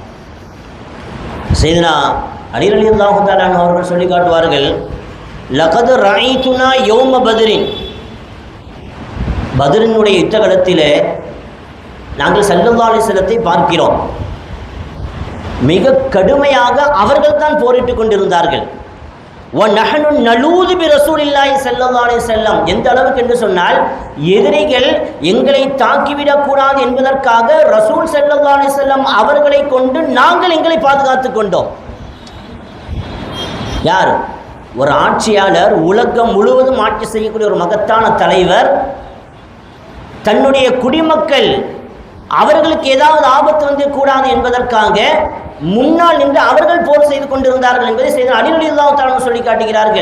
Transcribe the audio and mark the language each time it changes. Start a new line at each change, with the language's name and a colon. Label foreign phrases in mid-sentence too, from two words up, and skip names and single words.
Tamil: சையதுனா அலி
Arabic: رضي الله تعالى
Tamil: அவர்கள் சொல்லி காட்டுவார்கள்,
Arabic: لقد رأيتنا يوم بدر,
Tamil: பத்ரினுடைய யுத்த களத்திலே நாங்கள்
Arabic: صلى الله عليه وسلم
Tamil: பார்க்கிறோம். மிக கடுமையாக அவர்கள் தான் போரிட்டு கொண்டிருந்தார்கள்.
Arabic: وَنَحْنُ نَلُوذُ بِرَسُولِ اللَّهِ صَلَّى اللَّهُ عَلَيْهِ وسلم,
Tamil: எந்த அளவுக்கு என்று சொன்னால், எதிரிகள் எங்களை தாக்கிவிடக்கூடாது என்பதற்காக ரசூல்
Arabic: صلى الله عليه وسلم
Tamil: அவர்களை கொண்டு நாங்கள் எங்களை பாதுகாத்து கொண்டோம். யார்? ஒரு ஆட்சியாளர், உலகம் முழுவதும் ஆட்சி செய்யக்கூடிய ஒரு மகத்தான தலைவர், தன்னுடைய குடிமக்கள் அவர்களுக்கு ஏதாவது ஆபத்து வந்து கூடாது என்பதற்காக முன்னால் நின்று அவர்கள் போர் செய்து கொண்டிருந்தார்கள் என்பதை சையதுனா அலி
Arabic: رضي الله تعالى
Tamil: சொல்லி காட்டுகிறார்கள்.